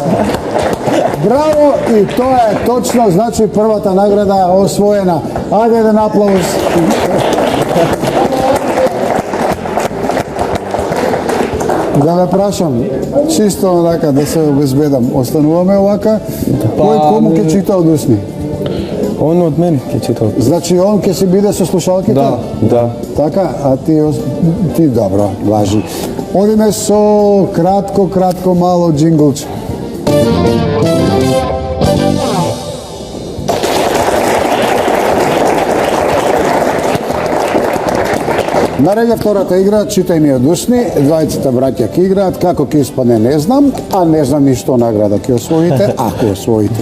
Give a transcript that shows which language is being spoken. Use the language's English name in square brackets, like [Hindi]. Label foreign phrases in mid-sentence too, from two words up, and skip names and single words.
[Macedonian] Браво, и тоа е точно, значи првата награда е освоена. Ајде еден аплауз. Да ве прашам, чисто онака да се обезбедам. Остануваме овака? Кој кому ќе чита од усни? [Serbian] On od mene će čitao. [Macedonian] Значи он ќе си биде са слушалките? Да. Така, а ти добро, важи. Одиме со кратко мало джинглче. Нареѓа втората игра, читај ми од усни, двајцата браќа ќе играат, како ќе испадне не знам, а не знам ни што награда ќе освоите, ако освоите.